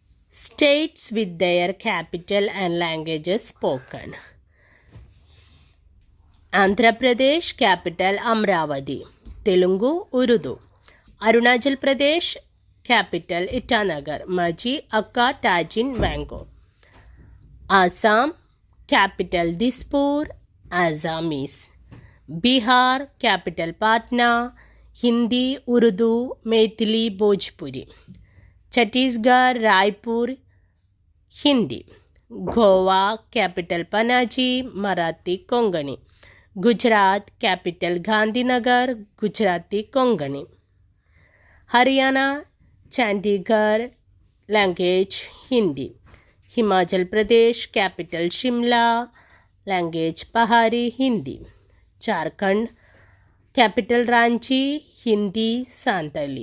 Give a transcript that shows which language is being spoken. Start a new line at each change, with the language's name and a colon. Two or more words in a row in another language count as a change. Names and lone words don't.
English: States with their capital and languages spoken. Andhra Pradesh, capital Amravati. Telugu, Urdu. Arunachal Pradesh, capital Itanagar. Maji, Akka, Tajin, Mango. Assam, capital Dispur, Assamese. Bihar, capital Patna. Hindi, Urdu, Maithili, Bhojpuri. Chhattisgarh, Raipur, Hindi. Goa, capital Panaji, Marathi, Konkani. Gujarat, capital Gandhinagar, Gujarati, Konkani. Haryana, Chandigarh, language Hindi. Himachal Pradesh, capital Shimla, language Pahari, Hindi. Jharkhand, capital Ranchi, Hindi, Santali.